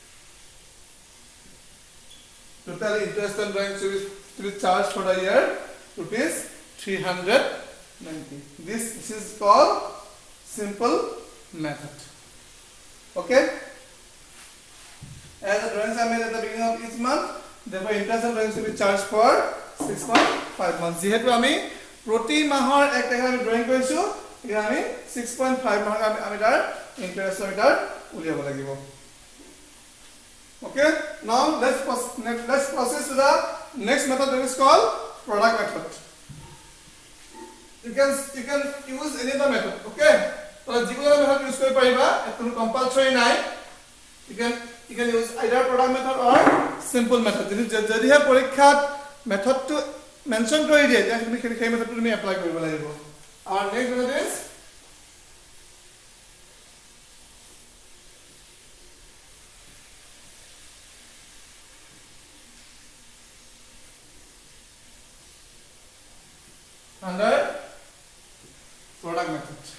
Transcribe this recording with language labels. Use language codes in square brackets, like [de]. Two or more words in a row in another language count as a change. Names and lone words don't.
[en] Total interest on drawings to be charged for the year rupees 390. This is called simple method. Okay? As the drawings are made at the beginning of each month, therefore interest and drawings will be charged for 6.5 months. [as] যেহেতু আমি প্রতি মাহৰ 1 তাৰিখে আমি ড্ৰয়িং কৰিছো, এতিয়া আমি 6.5 মাহৰ আমি তাৰ ইন্টাৰেষ্ট মিটাৰ উলিয়াব লাগিব। [en] Okay, now let's proceed to the next method, that is called product method. You can use any other method. Okay, so [as] যিকোনো [en] method use [as] কৰিব পাৰিবা, একো compulsory নাই. [en] You can use either product method or simple method. [as] যদিহে পৰীক্ষাত মেথডটো মেনশন কৰি দিয়ে, তেতিয়া তুমি সেই মেথডটো তুমি এপ্লাই কৰিব লাগিব। [en] Our next method is under product method.